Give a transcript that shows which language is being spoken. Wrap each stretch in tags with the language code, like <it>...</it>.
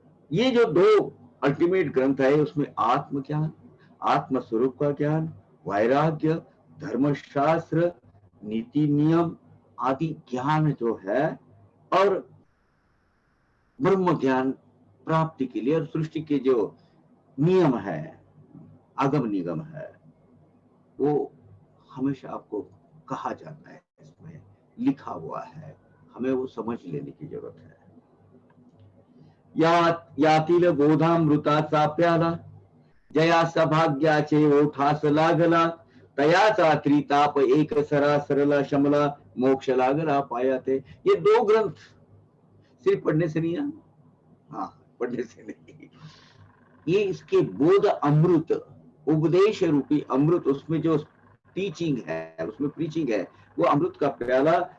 <hi>ये जो दो अल्टीमेट ग्रंथ है, उसमें आत्म ज्ञान, आत्म स्वरूप का ज्ञान, वैराग्य, धर्मशास्त्र, नीति नियम आदि ज्ञान जो है, और ब्रह्म ज्ञान प्राप्ति के लिए, और सृष्टि के जो नियम है, आगम निगम है, वो हमेशा आपको कहा जाता है, इसमें लिखा हुआ है, हमें वो समझ लेने की जरूरत है।</hi> <mr>यातील बोधामृताचा प्याला, जया सभाग्याचे ओठास लागला, तयाचा त्रिताप एक सरा सरला शमला मोक्ष लागला पाया थे।</mr> <hi>ये दो ग्रंथ सिर्फ पढ़ने से नहीं, हाँ पढ़ने से नहीं, ये इसके बोध अमृत, उपदेश रूपी अमृत, उसमें जो टीचिंग है, उसमें प्रीचिंग है, वो अमृत का प्याला</hi>